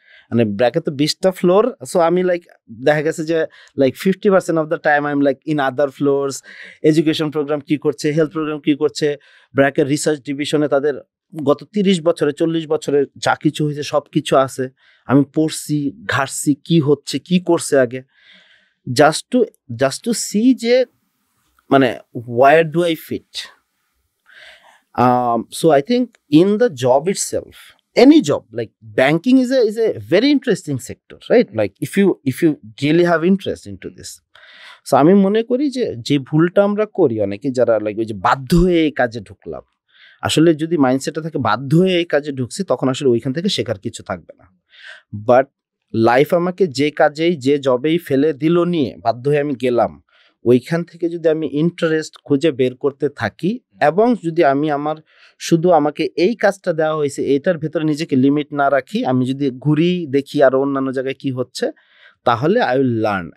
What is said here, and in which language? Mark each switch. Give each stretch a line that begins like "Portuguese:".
Bangla: মানে ব্র্যাকে তো 20টা floor, so আমি লাইক দেখা গেছে যে like 50% of the time
English: I am like in other floors,
Bangla: education programme কী করছে, হেলথ প্রোগ্রাম কী করছে, ব্র্যাকের রিসার্চ ডিভিশনে তাদের গত 30 বছরে 40 বছরে যা কিছু হয়েছে সব কিছু আছে, আমি পড়ছি, ঘাটছি, কি হচ্ছে, কি করছে আগে,
English: just to see
Bangla: যে মানে
English: where do I fit. So I think in the job itself, any job, like banking is a very interesting sector, right? Like if you really have interest into this.
Bangla: So আমি মনে করি যে ভুলটা আমরা করি অনেকে, যারা লাইক ওই যে বাধ্য হয়ে এই কাজে ঢুকলাম, আসলে যদি মাইন্ডসেটটা থাকে বাধ্য হয়ে এই কাজে ঢুকছি, তখন আসলে ওইখান থেকে শেখার কিছু থাকবে না। বাট লাইফ আমাকে যে কাজেই যে জবেই ফেলে দিল নিয়ে বাধ্য হয়ে আমি গেলাম, ওইখান থেকে যদি আমি ইন্টারেস্ট খুঁজে বের করতে থাকি, এবং যদি আমি আমার শুধু আমাকে এই কাজটা দেওয়া হয়েছে এটার ভেতরে নিজেকে লিমিট না রাখি, আমি যদি ঘুরি দেখি আরো অন্যান্য জায়গায় কি হচ্ছে, তাহলে
English: I will learn.